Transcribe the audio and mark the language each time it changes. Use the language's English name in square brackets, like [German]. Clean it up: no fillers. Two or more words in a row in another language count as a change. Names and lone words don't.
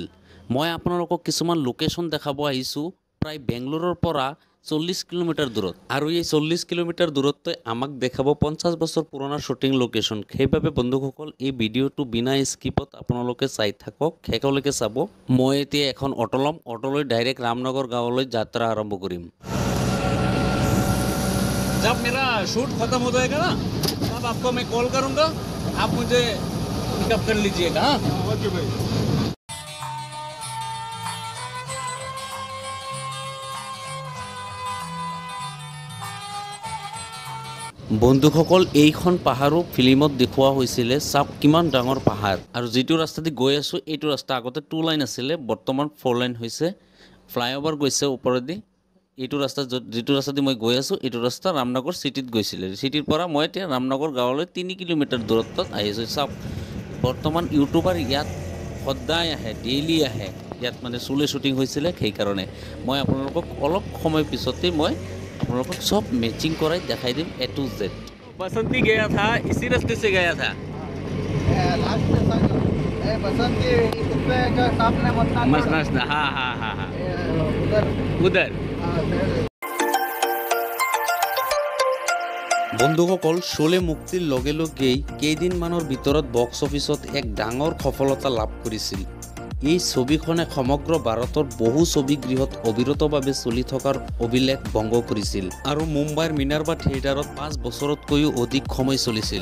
[Assamese] মই আপোনালোকক কিছুমান লোকেশ্যন দেখাব আহিছোঁ, প্ৰায় বেংগলোৰৰ পৰা 40 কিলোমিটাৰ দূৰত। আৰু এই 40 কিলোমিটাৰ দূৰত্বই আমাক দেখাব 50 বছৰ পুৰণা শ্বুটিং লোকেশ্যন। সেইবাবে বন্ধুসকল, এই ভিডিঅ'টো বিনা স্কিপত আপোনালোকে চাই থাকক, শেষলৈকে চাব। মই এতিয়া এখন অটো ল'ম, অটো লৈ ডাইৰেক্ট ৰামনগৰ গাঁৱলৈ যাত্ৰা আৰম্ভ কৰিম। [Hindi] जब मेरा शूट खत्म हो जाएगा ना, तब आपको मैं कॉल करूंगा, आप मुझे पिकअप कर लीजिएगा। ओके भाई। [Assamese] বন্ধুসকল, এইখন পাহাৰো ফিল্মত দেখুওৱা হৈছিলে। চাওক কিমান ডাঙৰ পাহাৰ। আৰু যিটো ৰাস্তা দি গৈ আছোঁ, এইটো ৰাস্তা আগতে 2 লাইন আছিলে, বৰ্তমান 4 লাইন হৈছে। ফ্লাইঅভাৰ গৈছে ওপৰেদি। এইটো ৰাস্তা যিটো ৰাস্তা দি মই গৈ আছোঁ, এইটো ৰাস্তা ৰামনগৰ চিটিত গৈছিলে। চিটিৰ পৰা মই এতিয়া ৰামনগৰ গাঁৱলৈ 3 কিলোমিটাৰ দূৰত্বত আহিছোঁ। চাওক, বৰ্তমান ইউটিউবাৰ ইয়াত সদায় আহে, ডেইলি আহে। ইয়াত মানে চুলে শ্বুটিং হৈছিলে, সেইকাৰণে মই আপোনালোকক অলপ সময় পিছতেই মই আপোনালোকক সব মেচিং কৰাই দেখাই দিম, [English] A to Z। [Hindi] बसंती गया था, इसी रास्ते से गया था। मसना, हाँ हाँ हाँ हाँ, उधर। [Assamese] বন্ধুসকল, শোলে মুক্তিৰ লগে লগেই কেইদিনমানৰ ভিতৰত [English] box officeত [Assamese] এক ডাঙৰ সফলতা লাভ কৰিছিল। এই ছবিখনে সমগ্ৰ ভাৰতৰ বহু ছবিগৃহত অবিৰতভাৱে চলি থকাৰ অভিলেখ ভংগ কৰিছিল আৰু মুম্বাইৰ মিনাৰ্ভা থিয়েটাৰত 5 বছৰতকৈও অধিক সময় চলিছিল।